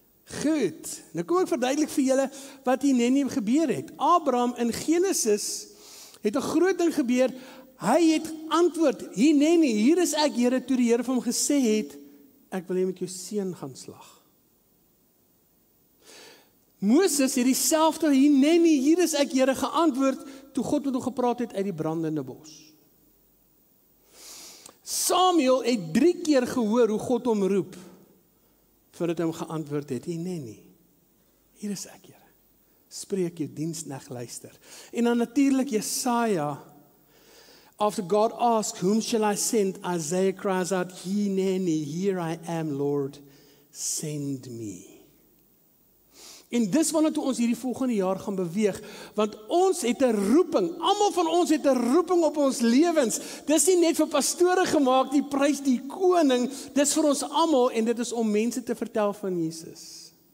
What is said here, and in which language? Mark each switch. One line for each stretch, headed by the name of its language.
Afrikaans: Goed, nou kom ek verduidelik vir julle wat hier net gebeur het. Abraham in Genesis het 'n groot ding gebeur. Hy het antwoord, Hineni, hier is ek, Here, toe die Here vir hom gesê het, ek wil jy met jou seun gaan slag. Moses het dieselfde, Hineni, hier is ek, Here, geantwoord, toe God met hom gepraat het uit die brandende bos. Samuel het 3 keer gehoor hoe God hom roep, voordat hy hom geantwoord het, Hineni, hier is ek, Here. Spreek jou diensknegt luister. En dan natuurlik Jesaja,
English: after God asked, whom shall I send? Isaiah cries out, Hineni, here I am, Lord, send me.
Afrikaans: En dis waarna toe ons hierdie volgende jaar gaan beweeg, want ons het 'n roeping, almal van ons het 'n roeping op ons lewens. Dis nie net vir pastore gemaak, die prys die koning, dis vir ons almal en dit is om mense te vertel van Jesus.